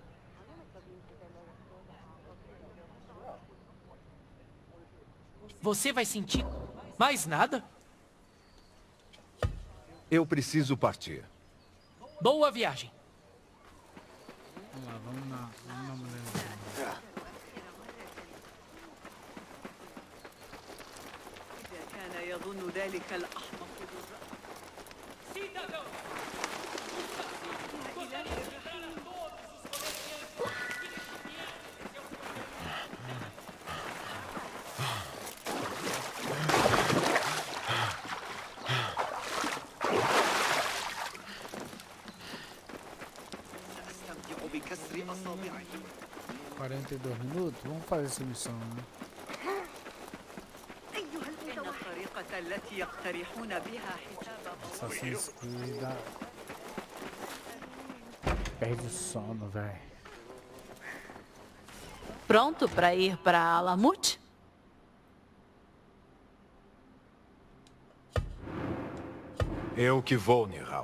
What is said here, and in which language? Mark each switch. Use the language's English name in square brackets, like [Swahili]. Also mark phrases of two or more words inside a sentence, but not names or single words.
[Portuguese] Você vai sentir mais nada? Eu preciso partir. Boa viagem. Vamos lá, vamos na mulher. [Arabic] كان يظن ذلك الأحمق [Portuguese] Cidadão! Gostaria de lembrar a todos os comerciantes que neste [Arabic] أستمتع بكسر أصابعي. [Portuguese] 42 minutos? Vamos fazer essa missão, né? [Arabic] إن الطريقة التي يقترحون بها حساب [Portuguese] Assassin's Creed dá... Perde o sono, velho. Pronto para ir para Alamut? Eu que vou, Nihal.